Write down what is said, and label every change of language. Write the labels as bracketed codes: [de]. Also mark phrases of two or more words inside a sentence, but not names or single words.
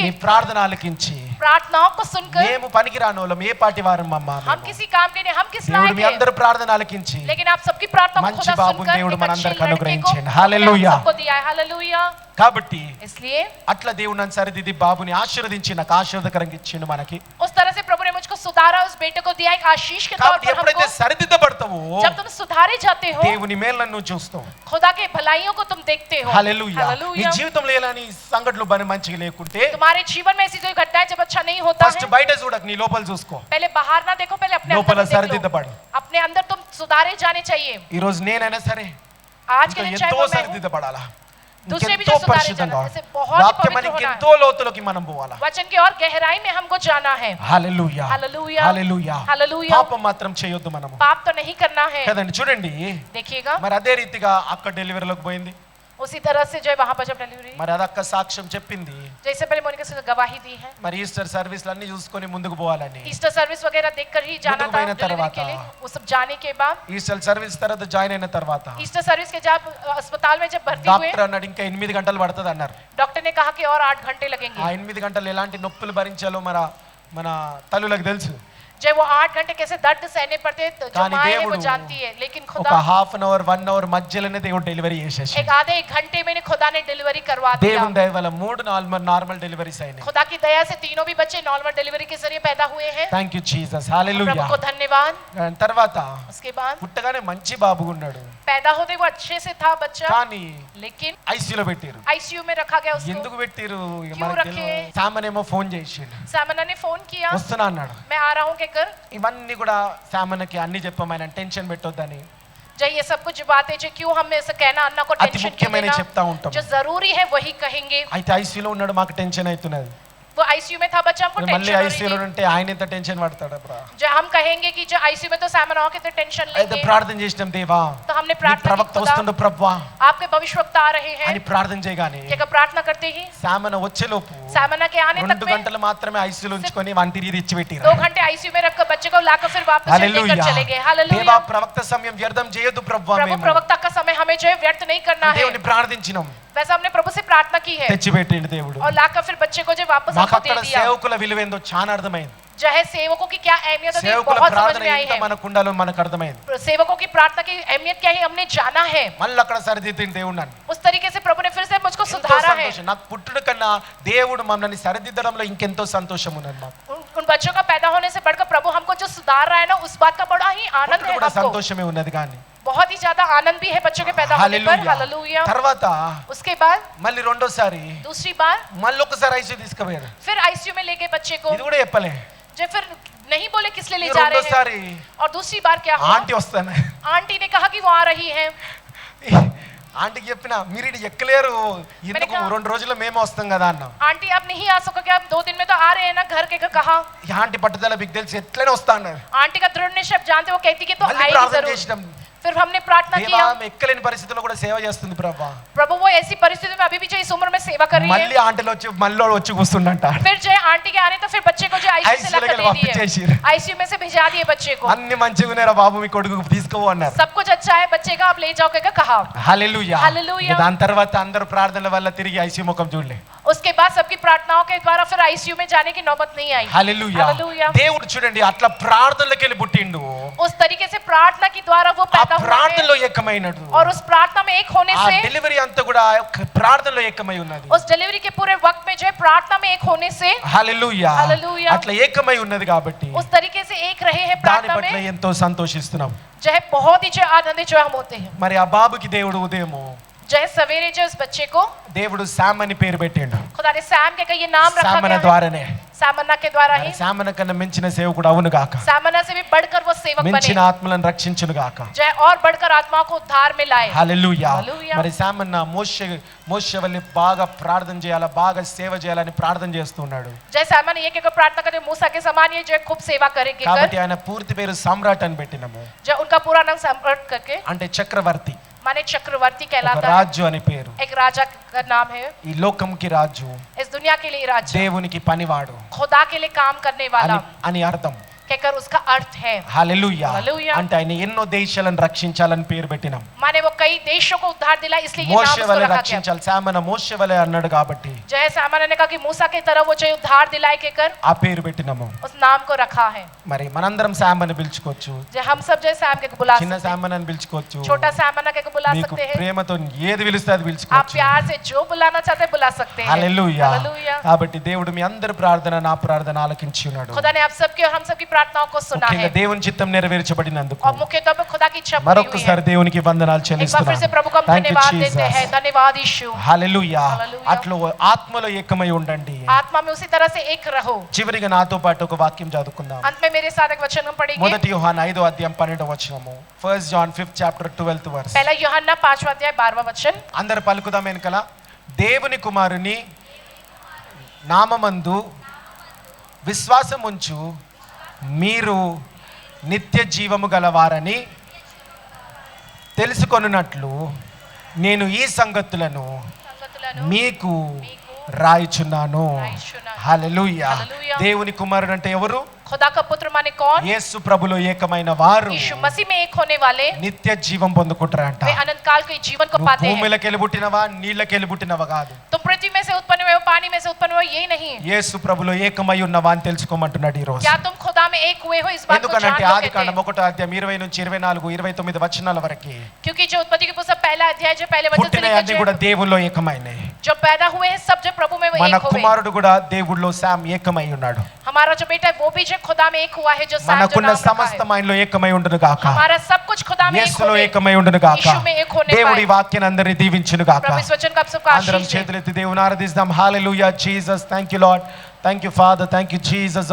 [te] మీ ప్రార్థన ఆలకించి, [hi] प्रार्थनाओं को सुनकर, [te] మేము పనికిరాని వాళ్ళం, ఏ పాటి వారం అమ్మా [hi] हम किसी काम के नहीं, हम किस [te] దేవుడు మీ [hi] लायक [te] అందరు [hi] हैं, [te] ప్రార్థన ఆలకించి [hi] लेकिन आप सबकी प्रार्थना को [te] మంచి [hi] खुदा [te] బాబుని [hi] सुनकर [te] దేవుడు [hi] एक अच्छे [te] మనందరికి [hi] लड़के को [te] అనుగ్రహించాడు. [hi] खुदा ने [te] హల్లెలూయా. [hi] हम सबको दिया है। हालेलुया। [te] కాబట్టి [hi] इसलिए [te] అట్లా దేవుడు నన్ను సరిదిద్ది బాబుని ఆశీర్వదించి నాకు ఆశీర్వదకరంగా ఇచ్చిండు మనకి. [hi] उस तरह से प्रभु ने मुझको सुधारा, उस बेटे को दिया एक आशीष के तौर [te] కాబట్టి [hi] पर [te] ఎప్పుడైతే [hi] हमको। [te] సరిదిద్దబడతావో [hi] जब तुम सुधारे जाते हो, [te] దేవుని మేలులను నువ్వు చూస్తావు. [hi] खुदा के भलाइयों को तुम देखते हो। [te] హల్లెలూయా. నీ [hi] हालेलुया। [te] జీవితంలో ఎలాంటి సంఘటనలు బని మంచిగా లేకుంటే [hi] तुम्हारे जीवन में ऐसी कोई घटनाएं जब अच्छा नहीं होता [te] ఫస్ట్ [hi] है, [te] బయట చూడకు, నీ లోపల చూసుకో. [hi] पहले बाहर ना देखो, पहले अपने [te] లోపల [hi] अंदर देख लो। [te] సరిదిద్దబడు. [hi] अपने अंदर तुम सुधारे जाने चाहिए। [te] ఈ రోజు నేనైనా సరే [hi] आज [te] ఇంకా [hi] के दिन चाहे [te] ఎంతో [hi] वो मैं हूं, [te] సరిదిద్దబడాలా, [hi] दूसरे भी [te] ఇంకెంతో [hi] जो सुधारे [te] పరిశుద్ధంగా, [hi] जाना, जैसे बहुत ही [te] వాక్యం [hi] पवित्र होना [te] ఇంకెంతో లోతులోకి మనం పోవాలా. [hi] वचन की और गहराई में हमको जाना है। [te] హల్లెలూయా. [hi] हालेलुया। [te] హల్లెలూయా. [hi] हालेलुया। [te] పాపం మాత్రం చేయొద్దు మనము. [hi] पाप तो नहीं करना है। [te] కదండి, చూడండి. [hi] देखिएगा, [te] మరి అదే రీతిగా అక్క డెలివరీలోకి పోయింది. [hi] उसी तरह से जो है वहां पर जब डिलीवरी, [te] మరి అదక్క సాక్ష్యం చెప్పింది. [hi] जैसे पहले मोनिका से गवाही दी है, [te] మరి [en] Easter services [te] అన్ని చూసుకొని ముందుకు పోవాలని. [en] Easter service [hi] वगैरह देखकर ही जाना [te] ముందుకు [hi] था [te] పోయిన [hi] डिलीवरी [te] తర్వాత, [hi] के लिए। वो सब जाने के बाद, [en] Easter service [te] తర్వాత జాయిన్ అయిన తర్వాత [en] Easter service [hi] के जब अस्पताल में जब भर्ती हुए, [te] డాక్టర్ అన్నాడు ఇంకా 8 గంటలు పడుతుంది అన్నారు. [hi] डॉक्टर ने कहा कि और 8 घंटे लगेंगे। [te] ఆ 8 గంటలు ఎలాంటి నొప్పులు భరించాలో మన తల్లులకు తెలుసు. [hi] जब वो 8 घंटे कैसे दर्द सहने पड़ते हैं, तो जो [te] కానీ [hi] माँ है वो [te] దేవుడు [hi] जानती है, लेकिन [te] ఒక [hi] खुदा [en] half an hour 1 hour [te] మధ్యలోనే దేవుడు డెలివరీ చేసేసి, [hi] एक आधे 1 घंटे में खुदा ने डिलीवरी करवा दिया। [te] దేవుని దయ వల్ల 3 [en] normal deliveries [te] అయినాయి. [hi] खुदा की दया से तीनों भी बच्चे [en] normal delivery [hi] के जरिए पैदा हुए हैं। [en] Thank you Jesus. [hi] प्रभु [te] హల్లెలూయా. [hi] को धन्यवाद। [te] తర్వాత [hi] उसके बाद [te] పుట్టగానే మంచి బాబు ఉన్నాడు, [hi] पैदा होते वो अच्छे से था बच्चा, [te] కానీ [hi] लेकिन [te] ఐసీయూలో పెట్టారు. [hi] आईसीयू में रखा गया उसको। [te] ఎందుకు పెట్టారు [hi] क्यों रखे? [te] సామనేమో ఫోన్ చేసిండు, [hi] सामना ने फोन किया, [te] వస్తున్నా అన్నాడు. [hi] मैं आ रहा हूँ कहकर। [te] ఇవన్నీ కూడా సామన్నకి అన్ని చెప్పమైన టెన్షన్ పెట్టొద్దని [hi] जो ये सब कुछ बातें जो क्यों हम ऐसा कहना अन्ना को [te] అతి [hi] टेंशन क्यों [te] ముఖ్యమైన [hi] देना, [te] చెప్తా ఉంటాం. [hi] जो जरूरी है वही कहेंगे। [te] అయితే ఐసీయూలో ఉన్నాడు, మాకు టెన్షన్ అవుతున్నది. [hi] वो आईसीयू में था बच्चा, हमको [te] మళ్ళీ [hi] टेंशन हो रही [te] ఐసీయూలో [hi] थी। [te] ఉంటే ఆయన ఎంత టెన్షన్ పడతాడు బ్రా. [hi] जो हम कहेंगे कि जो आईसीयू में तो सामना हो के तो टेंशन [te] అయితే [hi] लेंगे, [te] ప్రార్థన చేసినాం, దేవా [hi] तो हमने [te] నీ [hi] प्रार्थना [te] ప్రవక్త [hi] की, [te] వస్తుండు [hi] खुदा [te] ప్రభువా [hi] आपके भविष्यवक्ता आ रहे [te] అని [hi] हैं। [te] ప్రార్థన చేయగానే [hi] ये प्रार्थना करते ही [te] సామన వచ్చేలోపు [hi] सामना के आने तक [te] 2 [hi] में [te] గంటలు మాత్రమే ఐసీయూలో ఉంచుకొని వంటిరి ఇచ్చి [hi] 2 [te] పెట్టిరా. [hi] घंटे आईसीयू में रखकर बच्चे को लाकर फिर वापस लेकर [te] హల్లెలూయా. [hi] चले गए। [te] దేవా [hi] हालेलुया। [te] ప్రవక్త సమయం వ్యర్థం చేయొద్దు ప్రభువా, [hi] प्रभु [te] మేము [hi] प्रवक्ता का समय हमें जो है व्यर्थ नहीं करना है। [te] దేవుని ప్రార్థించినాం, [hi] वैसा हमने प्रभु से प्रार्थना की है [te] తెచ్చిపెట్టిండు దేవుడు. [hi] और लाकर फिर बच्चे को जो वापस [te] మాకు [hi] हमको दे [te] అక్కడ [hi] दिया। [te] సేవకుల విలువేందో చాలా అర్థమైంది. [hi] जो है सेवकों की क्या अहमियत होती है [te] సేవకుల [hi] बहुत समझ [te] ప్రార్థన [hi] में आई [te] ఎంత [hi] है। [te] మనకు ఉండాలో మనకు అర్థమైంది. [hi] सेवकों की प्रार्थना की अहमियत क्या है हमने जाना है। [te] మళ్ళీ అక్కడ సరిదిద్దిండు దేవుడు నన్ను. [hi] उस तरीके से प्रभु ने फिर से मुझको [te] ఎంతో [hi] सुधारा है। [te] సంతోషం. నాకు పుట్టుడు కన్నా దేవుడు మమ్మల్ని సరిదిద్దడంలో ఇంకెంతో సంతోషం ఉన్నది మాకు. [hi] उन बच्चों का पैदा होने से बढ़कर प्रभु हमको जो सुधार रहा है ना, उस बात का बड़ा ही आनंद [te] పుట్టుడు [hi] है [te] కూడా [hi] हमको। [te] సంతోషమే ఉన్నది, కానీ [hi] बहुत ही ज्यादा आनंद भी है बच्चों के पैदा होने पर। हालेलुया। [te] తర్వాత [hi] उसके बाद [te] మళ్ళీ రెండోసారి [hi] दूसरी बार [te] మళ్ళీ ఒకసారి ఐసీయూ తీసుకుపోయారు. [hi] फिर आईसीयू में ले गए बच्चे को। [te] ఇది కూడా చెప్పలే. [hi] जो फिर नहीं बोले किस लिए ले जा रहे [te] రెండోసారి [hi] हैं। और दूसरी बार क्या हुआ? [te] ఆంటీ వస్తానే. [hi] आंटी ने कहा कि वो आ रही है। [te] ఆంటీకి చెప్పిన మీరు ఇది ఎక్కలేరు, ఎందుకు 2 రోజుల్లో మేము వస్తాం కదా అన్న. [hi] आंटी आप नहीं आ सकोगे, आप 2 दिन में तो आ रहे हैं ना घर के। कहा [te] ఈ ఆంటీ పట్టుదల మీకు తెలిసి ఎట్లనే వస్తా అన్నారు. [hi] आंटी का दृढ़ निश्चय जानते वो कहती कि तो [te] మళ్ళీ [hi] आएगी [te] ప్రార్థన [hi] जरूर। [te] చేసినాం. [hi] फिर हमने प्रार्थना [te] దేవా [hi] किया, [te] ఆమె ఎక్కలేని పరిస్థితుల్లో కూడా సేవ చేస్తుంది ప్రభా. [hi] प्रभु वो ऐसी परिस्थिति में अभी भी जो इस उम्र में सेवा कर रही [te] మళ్ళీ [hi] है। [te] ఆంటీలు వచ్చి మళ్ళీ వచ్చి కూర్చుండంట. [hi] फिर जो आंटी के आने तो फिर बच्चे को जो आईसीयू से लाकर दे दिए, आईसीयू में से भिजा दिए बच्चे को। [te] అన్ని మంచిగా ఉన్నారా బాబు మీ కొడుకు తీసుకో అన్నారు. [hi] सब कुछ अच्छा है बच्चे का, आप ले जाओ कहकर कहा। [te] హల్లెలూయా. హల్లెలూయా. దాని తర్వాత అందరూ ప్రార్థనల వల్ల తిరిగి ఐసీయూ ముఖం చూడలే. [hi] उसके बाद सबकी प्रार्थनाओं के द्वारा फिर आईसीयू में जाने की नौबत नहीं आई। [te] హల్లెలూయా. [hi] हालेलुया। [te] దేవుడు చూడండి అట్లా ప్రార్థనలకు వెళ్ళి పుట్టిండు. [hi] उस तरीके से प्रार्थना के द्वारा वो [te] ఆ [hi] पैदा हुआ [te] ప్రార్థనలో [hi] है। [te] ఏకమైనడు. [hi] और उस प्रार्थना में एक होने [te] ఆ [hi] से, [te] డెలివరీ అంతా కూడా ప్రార్థనలో ఏకమై ఉన్నది. [hi] उस डिलीवरी के पूरे वक्त में जो है प्रार्थना में एक होने से, [te] హల్లెలూయా. హల్లెలూయా. అట్లా ఏకమై ఉన్నది కాబట్టి [hi] उस तरीके से एक रहे हैं [te] దాని [hi] प्रार्थना [te] పట్ల [hi] में, [te] ఎంతో సంతోషిస్తున్నాం. [hi] जो है बहुत ही जो आनंदित जो हम होते हैं। [te] మరి ఆ బాబుకి దేవుడు ఉదయము [hi] जो है सवेरे जो इस बच्चे को [te] దేవుడు శామ్ అని పేరు పెట్టిండు. [hi] खुदा ने सैम के ये नाम रखा [te] శామన [hi] गया है। [te] ద్వారానే. [hi] सामन्ना के द्वारा ही, [te] శామన కన్నా మించిన సేవకుడు అవును గాక. [hi] सामन्ना से भी बढ़कर वो सेवक [te] మించిన [hi] बने, [te] ఆత్మలను రక్షించును గాక. [hi] जो है और बढ़कर आत्माओं को उद्धार में लाए। [te] హల్లెలూయా. హల్లెలూయా. మరి శామన్న మోషే వల్లి బాగా ప్రార్థన చేయాలా, బాగా సేవ చేయాలని ప్రార్థన చేస్తున్నాడు. [hi] जय सामन ये के प्रार्थना करते मूसा के समान ये जो है खूब सेवा करेंगे [te] కాబట్టి [hi] कर, [te] ఆయన పూర్తి పేరు సమ్రాట్ అని పెట్టినము. [hi] जो उनका पूरा नाम सम्राट करके [te] అంటే చక్రవర్తి, [hi] माने चक्रवर्ती [te] ఒక [hi] कहलाता है। [te] రాజు అని పేరు. [hi] एक राजा का नाम है। [te] ఈ లోకంకి రాజు, [hi] इस दुनिया के लिए राजा, [te] దేవునికి పనివాడు [hi] खुदा के लिए काम करने वाला [te] అని అర్థం. [hi] कहकर उसका अर्थ है। [te] హల్లెలూయా. హల్లెలూయా. అంటే ఆయన ఎన్నో దేశాలను రక్షించాలని పేరు పెట్టినాం. [hi] माने वो कई देशों को उद्धार दिला, इसलिए ये नाम [te] మోషే [hi] उसको [te] వలె [hi] रखा गया। [te] రక్షించాలి. శామన మోషే వలె అన్నాడు కాబట్టి [hi] जय सामन ने कहा कि मूसा की तरह वो जो उद्धार दिलाए कहकर [te] ఆ పేరు పెట్టినాము. [hi] उस नाम को रखा है। [te] మరి మనందరం శామని పిలుచుకోవచ్చు, [hi] जो हम सब जो सैम के बुला [te] చిన్న [hi] सकते हैं, [te] శామని అని పిలుచుకోవచ్చు, [hi] छोटा सामना के बुला [te] మీకు [hi] सकते हैं, [te] ప్రేమతో ఏది పిలిస్తే అది [hi] आप [te] పిలుచుకోవచ్చు. [hi] प्यार से जो बुलाना चाहते हैं बुला सकते हैं। [te] హల్లెలూయా. [hi] हालेलुया। [te] కాబట్టి దేవుడు మీ అందరి ప్రార్థన నా ప్రార్థన ఆలకించి ఉన్నాడు. [hi] खुदा ने आप सबकी और हम सबकी प्रार्थनाओं को सुना [te] ముఖ్యంగా [hi] है, [te] దేవుని చిత్తం నెరవేర్చబడినందుకు [hi] और मुख्य तौर पर खुदा की इच्छा पूरी हुई है। [te] మరొకసారి దేవునికి వందనాలు [hi] एक बार फिर से [te] చెల్లిస్తున్నాను. [hi] प्रभु को हम [te] థాంక్యూ [hi] धन्यवाद देते हैं। [te] జీసస్. [hi] धन्यवाद यीशु। [te] హల్లెలూయా. హల్లెలూయా. అట్లా ఆత్మలో ఏకమై ఉండండి. [hi] आत्मा में उसी तरह से एक रहो। [te] చివరిగా నాతో పాటు ఒక వాక్యం చదువుకుందాం. [hi] अंत में मेरे साथ एक वचन हम पढ़ेंगे। [te] మొదటి యోహాను 5వ అధ్యాయం 12వ వచనము. [en] 1 John 5th chapter 12th verse. [hi] पहला यूहन्ना 5वां अध्याय 12वां वचन। [te] అందరు పలుకుదాం వెనకల. దేవుని కుమారుని నామమందు విశ్వాసం ఉంచు మీరు నిత్య జీవము గలవారని తెలుసుకొనున్నట్లు నేను ఈ సంగతులను మీకు రాయిచున్నాను. రాయిచున్నాను. హల్లెలూయా. హల్లెలూయా. దేవుని కుమారుడు అంటే ఎవరు? [hi] खुदा का पुत्र माने कौन? [te] యేసు ప్రభులో ఏకమైన వారు [hi] यीशु मसीह में एक होने वाले [te] నిత్య జీవం పొందుకుంటారంట. [hi] वे अनंत काल के जीवन को [te] నువ్వు [hi] पाते हैं। [te] భూమిలోకి వెళ్ళి పుట్టినవా, నీళ్ళకి వెళ్ళి పుట్టినవా కాదు. [hi] तुम पृथ्वी में से उत्पन्न हुए हो, पानी में से उत्पन्न हुए हो, ये नहीं। [te] యేసు ప్రభులో ఏకమై ఉన్నవా అని తెలుసుకోమంటున్నాడు ఈ రోజు. [hi] क्या तुम खुदा में एक हुए हो, इस बात को जान [te] ఎందుకనంటే [hi] लो [te] ఆది [hi] कहते [te] కాండం [hi] हैं। [te] 1వ అధ్యాయం 20 నుంచి 24 29 వచనాల వరకు [hi] क्योंकि जो उत्पत्ति की पुस्तक पहला अध्याय जो पहले वचन से [te] పుట్టిన [hi] लेकर [te] అన్ని కూడా దేవుల్లో ఏకమైనాయి. [hi] जो पैदा हुए हैं सब जो प्रभु में वो [te] మన [hi] एक हुए। [te] కుమారుడు కూడా దేవుడిలో శామ్ ఏకమై ఉన్నాడు. [hi] हमारा जो बेटा है वो भी जो खुदा में एक हुआ है, जो सैम जो [te] మనకున్న [hi] नाम रखा [te] సమస్త [hi] है। [te] ఆయనలో ఏకమై ఉండును గాక. [hi] हमारा सब कुछ खुदा में एक [te] యేసులో [hi] होवे। [te] ఏకమై ఉండును గాక. [hi] यीशु में एक होने [te] దేవుడి [hi] पाए। [te] వాక్యాన్ని అందరిని దీవించును గాక. [hi] प्रभु इस वचन को आप सबको [te] అందరం [hi] आशीष दे। [te] చేతులెత్తి దేవుని ఆరాధిద్దాం. హల్లెలూయా. [en] Jesus. Thank you Lord. Thank you Father. Thank you Jesus.